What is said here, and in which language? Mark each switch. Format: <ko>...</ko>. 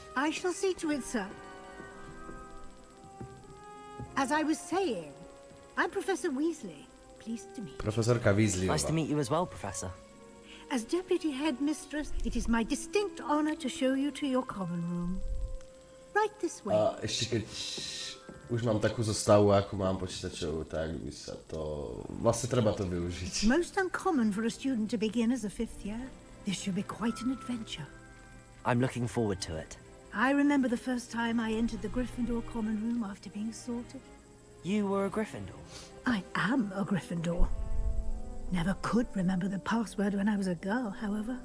<en>I shall see to it, sir. As I was saying, I'm Professor Weasley. Pleased to meet you.</en> <sk>Profesorka Weasleyová.</sk> <en>Nice to meet you as well, Professor. As Deputy Headmistress, it is my distinct honor to show you to your common room. Right this way.</en> <sk>A ešte keď už mám takú zostavu, ako mám počítačovú, tak by sa to... Vlastne treba to využiť.</sk> <en>Most uncommon for a student to begin as a fifth year. This should be quite an adventure. I'm looking forward to it. I remember the first time I entered the Gryffindor common room after being sorted. You were a Gryffindor. I am a Gryffindor. Never could remember the password when I was a girl, however.</en>